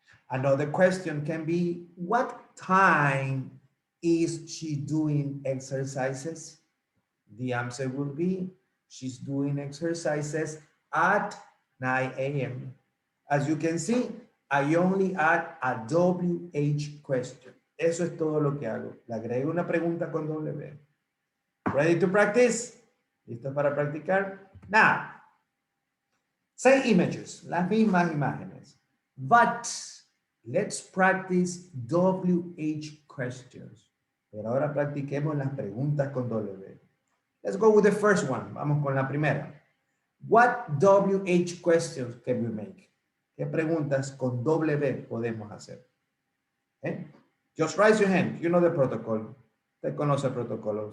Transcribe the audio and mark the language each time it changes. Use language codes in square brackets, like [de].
[en] Another question can be, what time is she doing exercises? The answer will be, she's doing exercises at 9 a.m. As you can see, I only add a WH question. [es] Eso es todo lo que hago. Le agrego una pregunta con W. [en] Ready to practice? [es] ¿Listo para practicar? [en] Now, same images, [es] las mismas imágenes. [en] But let's practice WH questions. [es] Pero ahora practiquemos las preguntas con W. [en] Let's go with the first one. [es] Vamos con la primera. [en] What WH questions can we make? [es] ¿Qué preguntas con W podemos hacer? ¿Eh? [en] Just raise your hand. You know the protocol. [es] Usted conoce el protocolo.